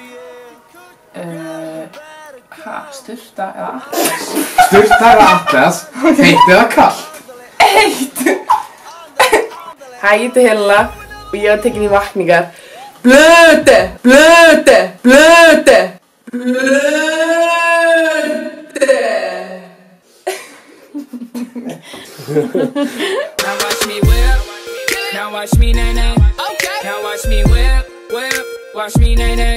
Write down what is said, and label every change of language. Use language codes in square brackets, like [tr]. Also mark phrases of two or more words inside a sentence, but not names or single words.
[is] Sturta eða Atlas? Sturla Atlas, heitt eða kallt? Heitt. Hæ, ég heiti Hella og ég var tekin í vakningar. Blöte, blöte, blöte, blöte. [en] Now watch me whip, now watch me nay-nay. Okay. Now watch me whip, whip, watch me nay-nay.